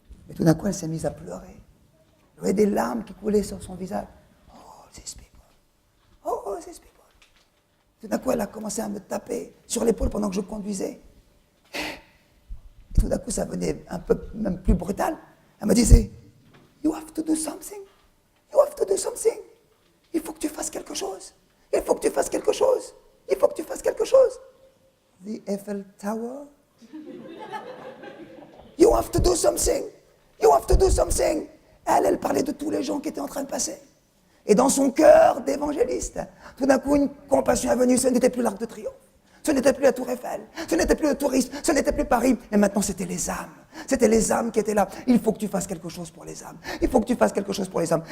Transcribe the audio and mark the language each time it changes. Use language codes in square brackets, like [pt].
[fr] Et tout d'un coup, elle s'est mise à pleurer. Il y avait des larmes qui coulaient sur son visage. [en] All these people. Oh, these people. [fr] Tout d'un coup, elle a commencé à me taper sur l'épaule pendant que je conduisais. Et tout d'un coup, ça venait un peu même plus brutal. Elle me disait, [en] you have to do something. You have to do something. [fr] Il faut que tu fasses quelque chose. Il faut que tu fasses quelque chose. Il faut que tu fasses quelque chose. [en] The Eiffel Tower. You have to do something. You have to do something. [fr] Elle parlait de tous les gens qui étaient en train de passer. Et dans son cœur d'évangéliste, tout d'un coup, une compassion est venue. Ce n'était plus l'Arc de Triomphe, ce n'était plus la Tour Eiffel, ce n'était plus le tourisme, ce n'était plus Paris. Et maintenant, c'était les âmes. C'était les âmes qui étaient là. Il faut que tu fasses quelque chose pour les âmes. Il faut que tu fasses quelque chose pour les âmes.